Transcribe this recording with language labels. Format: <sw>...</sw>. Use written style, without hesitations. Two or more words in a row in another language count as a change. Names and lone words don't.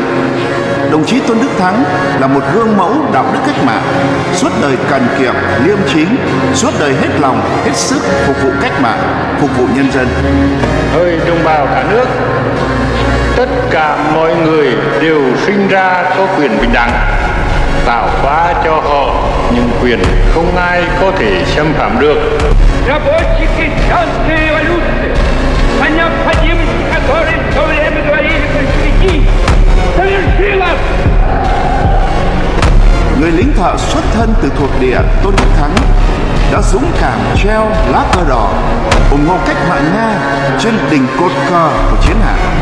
<vi>Đồng chí Tôn Đức Thắng là một gương mẫu đạo đức cách mạng, suốt đời cần kiệm, liêm chính, suốt đời hết lòng, hết sức phục vụ cách mạng, phục vụ nhân dân. Hỡi đồng bào cả nước, tất cả mọi người đều sinh ra có quyền bình đẳng, tạo hóa cho họ những quyền không ai có thể xâm phạm được.</vi> <ru>Рабочие крестьянской революции, по необходимости которой в то время говорили большевики, совершилась.</ru> <vi>Người lính thợ xuất thân từ thuộc địa Tôn Đức Thắng đã dũng cảm treo lá cờ đỏ ủng hộ cách mạng Nga trên đỉnh cột cờ của chiến hạm.</vi>